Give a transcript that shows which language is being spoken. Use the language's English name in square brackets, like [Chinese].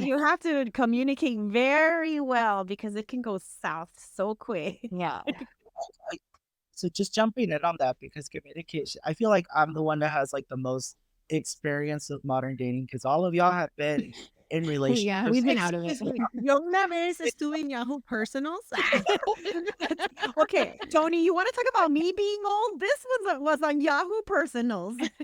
[English] You have to communicate very well because it can go south so quick. yeah. So just jumping in on that because communication, I feel like I'm the one that has like the most experience of modern dating because all of y'all have been in Yeah. relationships. We've been out of it. Excuse me. [Spanish] Yo una vez estuve en Yahoo Personals. [English] Okay, Tony, you want to talk about me being old? This was on Yahoo Personals.